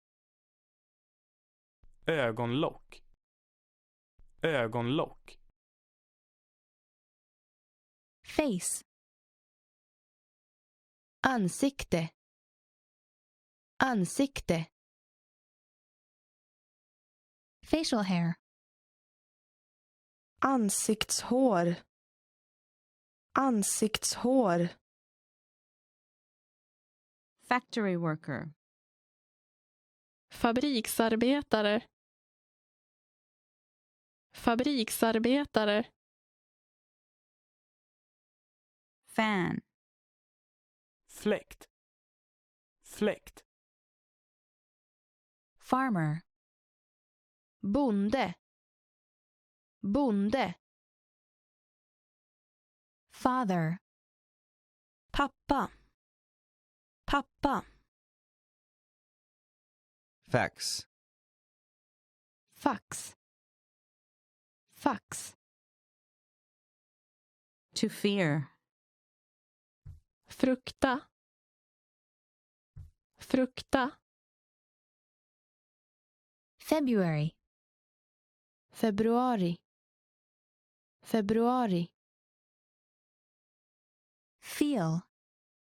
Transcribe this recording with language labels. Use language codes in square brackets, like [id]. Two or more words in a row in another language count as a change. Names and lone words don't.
[sv] Ögonlock. Ögonlock. [en] Face. [sv] Ansikte. Ansikte. [en] Facial hair. [sv] Ansiktshår. Ansiktshår. [en] Factory worker. [sv] Fabriksarbetare. Fabriksarbetare. [en] Fan. [sv] Fläkt. Fläkt. [en] Farmer. [sv] Bonde. Bonde. [en] Father. [sv] Pappa. Pappa. [en] Fax. [sv] Fax. Fax. [en] To fear. [sv] Frukta. Frukta. [en] February. [sv] Februari. Februari. [en] Feel.